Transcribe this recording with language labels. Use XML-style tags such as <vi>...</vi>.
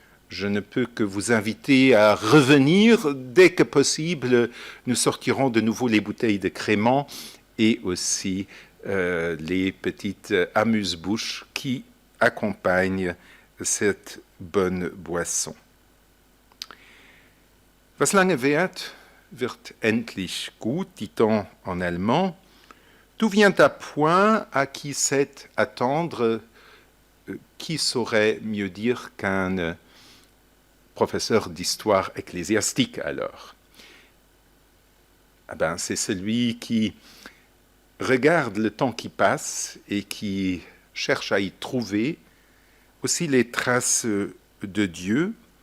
<fr>Je ne peux que vous inviter à revenir. Dès que possible, nous sortirons de nouveau les bouteilles de crément et aussi les petites amuse-bouches qui accompagnent cette bonne boisson.</fr> <de>Was lange währt, wird endlich gut,</de> <fr>dit-on en allemand. Tout vient à point, à qui sait attendre. Qui saurait mieux dire qu'un professeur d'histoire ecclésiastique alors? C'est celui qui regarde le temps qui passe et qui cherche à y trouver aussi les traces de Dieu.</fr>